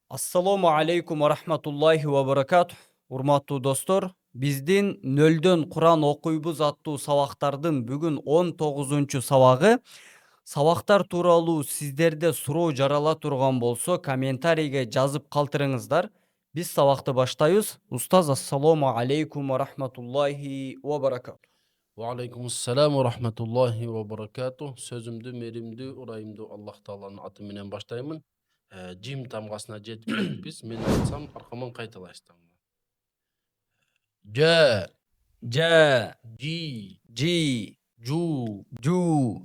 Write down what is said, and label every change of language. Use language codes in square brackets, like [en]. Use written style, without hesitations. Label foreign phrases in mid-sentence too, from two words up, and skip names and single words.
[ar] السلام عليكم ورحمة الله وبركاته. [ky] Урматтуу достор, биздин нөлдөн Куран окуйбуз аттуу сабактардын бүгүн 19 сабагы. Сабактар тууралуу сиздерде суроо жарала турган болсо, комментарийге жазып калтырыңыздар. Биз сабакты баштайбыз. Устаз, [ar] السلام عليكم ورحمة الله وبركاته. عليكم السلام ورحمة الله وبركاته. [ky] Сөзүмдү меримдүү урайымдуу Аллах Тааланын аты менен баштаймын. Жим тамгасына жетип келиппиз. Мен айтсам аркаман кайталайсыздар. [ar] Ж, Жа, жи, жи, жу. жу.